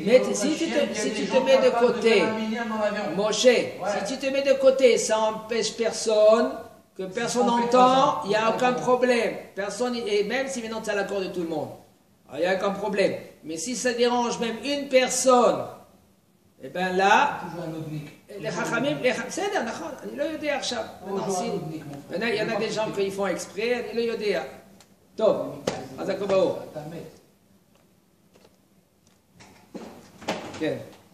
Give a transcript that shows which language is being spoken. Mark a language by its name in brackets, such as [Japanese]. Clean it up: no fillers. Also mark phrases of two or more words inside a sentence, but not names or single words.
[French] Mais si tu te mets de côté, Moshe, si tu te mets de côté, ça empêche personne, que personne n'entend, il n'y a aucun problème. Personne, et même si maintenant tu as l'accord de tout le monde, il n'y a aucun problème. Mais si ça dérange même une personne, et bien là, les chachamim, [Hebrew] בסדר, נכון, אני לא יודע עכשיו. [French] maintenant, il y en a des gens qui font exprès, [Hebrew] אני לא יודע. טוב, אז הכל ברור. כן.